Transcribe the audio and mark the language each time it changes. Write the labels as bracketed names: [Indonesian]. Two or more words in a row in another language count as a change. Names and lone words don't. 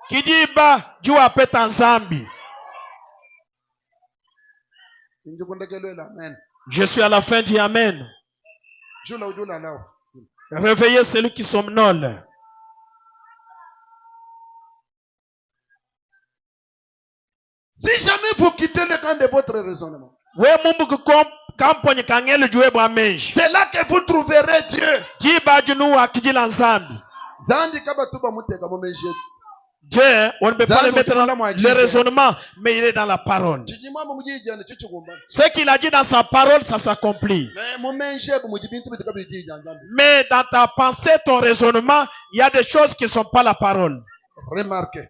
[French] Je suis à la fin du Amen. Réveillez celui qui somnole. Si jamais vous quittez le camp de votre raisonnement, [Luba-Lulua] We mumbu kamponye kangelo juwe bwa menji. [French] C'est là que vous trouverez Dieu. [Luba-Lulua] Jiba junu wa kijila nzambi. Zandi kaba tuba muteka mo menji. [French] Dieu, on ne peut pas le mettre dans le raisonnement, mais il est dans la parole. Ce qu'il a dit dans sa parole, ça s'accomplit. Mais dans ta pensée, ton raisonnement, il y a des choses qui ne sont pas la parole. Remarquez.